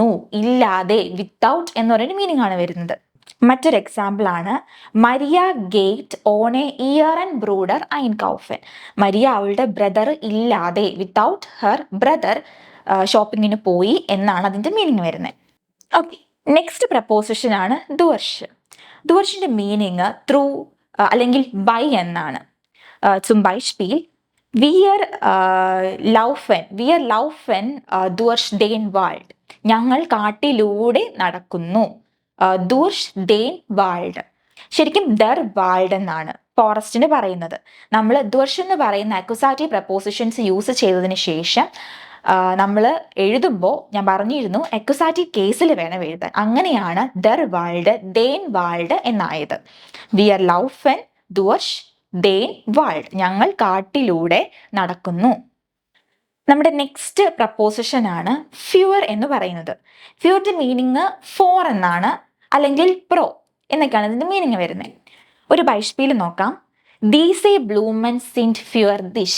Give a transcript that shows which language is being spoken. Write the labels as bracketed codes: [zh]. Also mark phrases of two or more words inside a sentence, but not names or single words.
[ml] ഇല്ലാതെ, വിത്തൗട്ട് എന്ന് പറയുന്ന മീനിങ് ആണ് വരുന്നത്. മറ്റൊരു എക്സാമ്പിൾ ആണ് [de] Maria geht ohne ihren Bruder einkaufen. [ml] മരിയ അവളുടെ ബ്രദർ ഇല്ലാതെ, [en] without her brother [ml] ഷോപ്പിങ്ങിന് പോയി എന്നാണ് അതിൻ്റെ മീനിങ് വരുന്നത്. ഓക്കെ, [en] next preposition [ml] ആണ് ദുവർഷ്. ദുവർഷിൻ്റെ മീനിങ് ത്രൂ അല്ലെങ്കിൽ ബൈ എന്നാണ്. [de] zum Beispiel wir laufen durch den Wald. [ml] ഞങ്ങൾ കാട്ടിലൂടെ നടക്കുന്നു. [de] durch den Wald, [ml] ശരിക്കും [de] der Wald [ml] എന്നാണ് ഫോറസ്റ്റിന് പറയുന്നത്. നമ്മൾ durch എന്ന് പറയുന്ന [en] accusative prepositions use [ml] ചെയ്തതിന് ശേഷം നമ്മൾ എഴുതുമ്പോൾ ഞാൻ പറഞ്ഞിരുന്നു അക്യുസാറ്റീവ് കേസിൽ വേണം എഴുതാൻ. അങ്ങനെയാണ് [de] der Wald, den Wald [ml] എന്നായത്. [de] wir laufen durch den Wald, [ml] ഞങ്ങൾ കാട്ടിലൂടെ നടക്കുന്നു. നമ്മുടെ [en] next preposition [ml] ആണ് ഫ്യൂർ എന്ന് പറയുന്നത്. ഫ്യൂറിൻ്റെ മീനിങ് ഫോർ എന്നാണ്, അല്ലെങ്കിൽ പ്രോ എന്നൊക്കെയാണ് ഇതിൻ്റെ മീനിങ് വരുന്നത്. ഒരു ബൈഷ്പീൽ നോക്കാം. [de] Diese Blumen sind für dich.